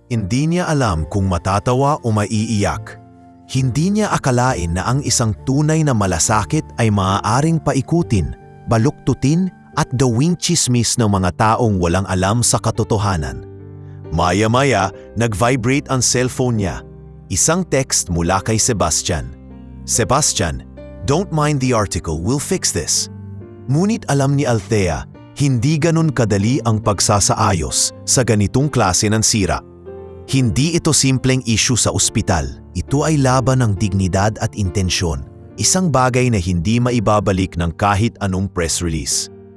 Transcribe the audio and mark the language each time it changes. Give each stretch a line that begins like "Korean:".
Filipino: Hindi niya alam kung matatawa o maiiyak. Hindi niya akalain na ang isang tunay na malasakit ay maaaring paikutin, baluktutin at gawing tsismis ng mga taong walang alam sa katotohanan. Maya-maya, nag-vibrate ang cellphone niya. Isang text mula kay Sebastian.
English: Sebastian, don't mind the article, we'll fix this.
Filipino: Ngunit alam ni Althea, hindi ganun kadali ang pagsasaayos sa ganitong klase ng sira. Hindi ito simpleng issue sa ospital. Ito ay laban ng dignidad at intensyon. Isang bagay na hindi maibabalik ng kahit anong press release.